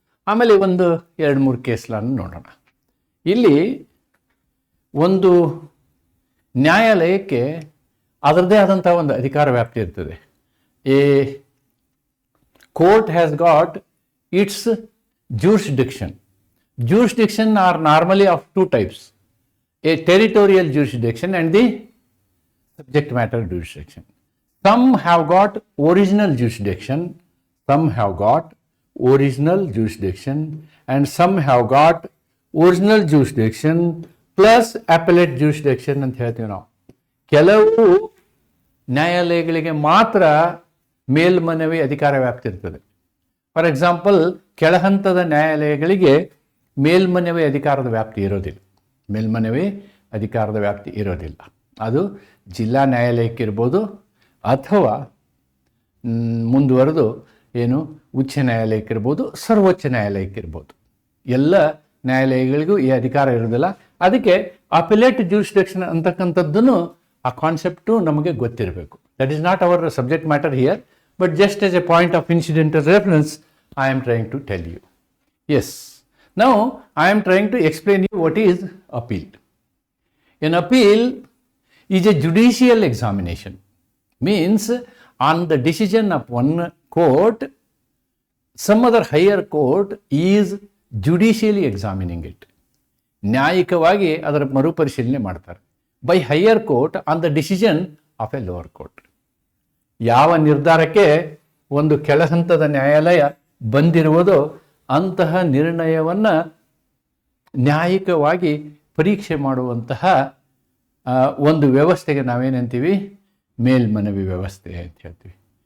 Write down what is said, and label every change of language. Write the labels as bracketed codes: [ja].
[kn] ಆಮೇಲೆ ಒಂದು 2-3 ಕೇಸ್ಗಳನ್ನು ನೋಡೋಣ. ಇಲ್ಲಿ ಒಂದು ನ್ಯಾಯಾಲಯಕ್ಕೆ ಅದರದೇ ಆದಂಥ ಒಂದು ಅಧಿಕಾರ ವ್ಯಾಪ್ತಿ ಇರ್ತದೆ. [en] A court has got its jurisdiction. Jurisdiction are normally of two types: a territorial jurisdiction and the subject matter jurisdiction. Some have got original jurisdiction, some have got original jurisdiction, and some have got original jurisdiction plus appellate jurisdiction [kn] ಅಂತ ಹೇಳ್ತೀವಿ ನಾವು. ಕೆಲವು ನ್ಯಾಯಾಲಯಗಳಿಗೆ ಮಾತ್ರ ಮೇಲ್ಮನವಿ ಅಧಿಕಾರ ವ್ಯಾಪ್ತಿ ಇರ್ತದೆ. [en] for example, [kn] ಕೆಳಹಂತದ ನ್ಯಾಯಾಲಯಗಳಿಗೆ ಮೇಲ್ಮನವಿ ಅಧಿಕಾರದ ವ್ಯಾಪ್ತಿ ಇರೋದಿಲ್ಲ. ಮೇಲ್ಮನವಿ ಅಧಿಕಾರದ ವ್ಯಾಪ್ತಿ ಇರೋದಿಲ್ಲ. ಅದು ಜಿಲ್ಲಾ ನ್ಯಾಯಾಲಯಕ್ಕಿರ್ಬೋದು, ಅಥವಾ ಮುಂದುವರೆದು ಏನು ಉಚ್ಚ ನ್ಯಾಯಾಲಯಕ್ಕಿರ್ಬೋದು, ಸರ್ವೋಚ್ಚ ನ್ಯಾಯಾಲಯಕ್ಕಿರ್ಬೋದು. ಎಲ್ಲ ನ್ಯಾಯಾಲಯಗಳಿಗೂ ಈ ಅಧಿಕಾರ ಇರೋದಿಲ್ಲ. ಅದಕ್ಕೆ ಅಪಿಲೇಟ್ ಜ್ಯೂರಿಸ್ಡಿಕ್ಷನ್ ಅಂತಕ್ಕಂಥದ್ದನ್ನು, ಆ ಕಾನ್ಸೆಪ್ಟು ನಮಗೆ ಗೊತ್ತಿರಬೇಕು. [en] That is not our subject matter here, but just as a point of incidental reference, I am trying to tell you. Yes, now I am trying to explain you what is appeal. An appeal is a judicial examination. Means on the decision of one court, some other higher court is judicially examining it. [kn] ನ್ಯಾಯಿಕವಾಗಿ ಅದರ ಮರುಪರಿಶೀಲನೆ ಮಾಡ್ತಾರೆ. [en] By higher court on the decision of a lower court. [kn] ಯಾವ ನಿರ್ಧಾರಕ್ಕೆ ಒಂದು ಕೆಳಹಂತದ ನ್ಯಾಯಾಲಯ ಬಂದಿರುವುದೋ ಅಂತಹ ನಿರ್ಣಯವನ್ನು ನ್ಯಾಯಿಕವಾಗಿ ಪರೀಕ್ಷೆ ಮಾಡುವಂತಹ ಒಂದು ವ್ಯವಸ್ಥೆಗೆ ನಾವೇನಂತೀವಿ, ಮೇಲ್ಮನವಿ ವ್ಯವಸ್ಥೆ ಅಂತ ಹೇಳ್ತೀವಿ.